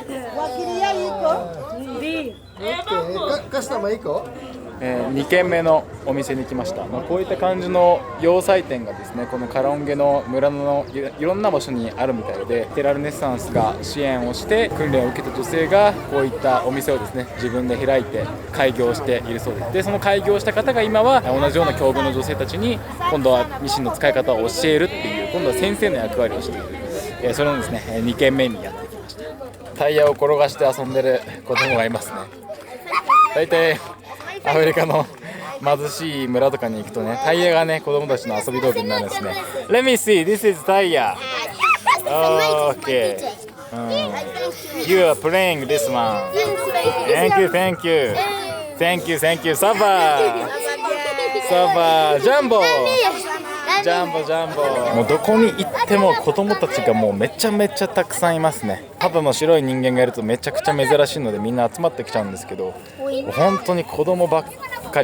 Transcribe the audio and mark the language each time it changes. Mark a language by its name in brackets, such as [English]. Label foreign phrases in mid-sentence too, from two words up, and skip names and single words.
[Swahili] Customer iko? [Japanese] 2 軒目のお店に来ました。こういった感じの要塞店がですね、このカロンゲの村のいろんな場所にあるみたいで、テラルネッサンスが支援をして訓練を受けた女性がこういったお店をですね自分で開いて開業しているそうです。でその開業した方が今は同じような境遇の女性たちに今度はミシンの使い方を教えるっていう今度は先生の役割をしている、それのですね2軒目にやってきました。タイヤを転がして遊んでる子供がいますね。大体アフリカの貧しい村とかに行くとね、タイヤがね子供たちの遊び道具になるんですね。 [English] Let me see, this is [Japanese] タイヤ。Okay. [English] You are playing this one. Thank you, thank you. Thank you, thank you. [Swahili] Sawa jambo jambo jambo. [Japanese] もうどこに行っても子供たちがもうめちゃめちゃたくさんいますね。ただの白い人間がいるとめちゃくちゃ珍しいのでみんな集まってきちゃうんですけど、本当に子供ばっかり。